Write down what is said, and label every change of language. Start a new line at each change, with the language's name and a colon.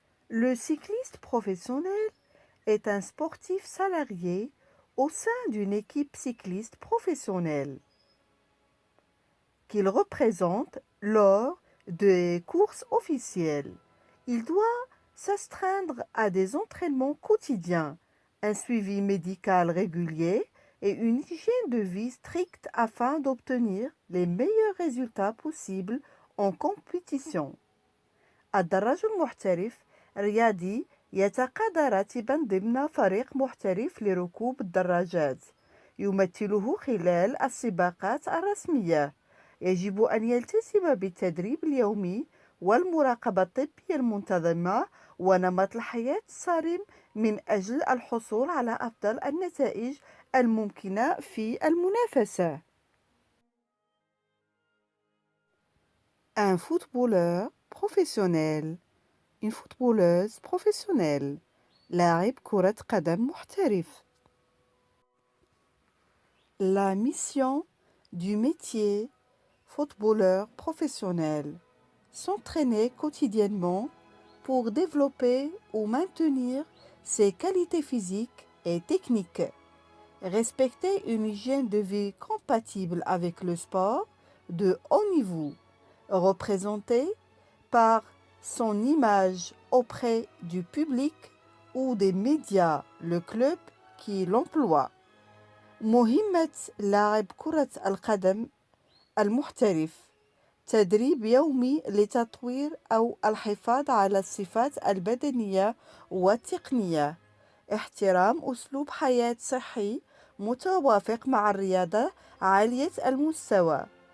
French: Le cycliste professionnel est un sportif salarié au sein d'une équipe cycliste professionnelle qu'il représente lors des courses officielles. Il doit s'astreindre à des entraînements quotidiens, un suivi médical régulier et une hygiène de vie stricte afin d'obtenir les meilleurs résultats possibles en compétition.
Arabic: الدراج المحترف رياضي يتقاضى راتبا ضمن فريق محترف لركوب الدراجات يمثله خلال السباقات الرسمية. يجب أن يلتزم بالتدريب اليومي والمراقبة الطبية المنتظمة ونمط الحياة الصارم من أجل الحصول على أفضل النتائج الممكنة في المنافسة.
French: Un footballeur professionnel, une footballeuse professionnelle.
Arabic: لاعب كرة قدم محترف.
French: La mission du métier footballeur professionnel. S'entraîner quotidiennement pour développer ou maintenir ses qualités physiques et techniques. Respecter une hygiène de vie compatible avec le sport de haut niveau. Représenté par son image auprès du public ou des médias, le club qui l'emploie.
Arabic: مهمة لاعب كرة القدم المحترف تدريب يومي لتطوير أو الحفاظ على الصفات البدنية والتقنية. احترام أسلوب حياة صحي متوافق مع الرياضة عالية المستوى.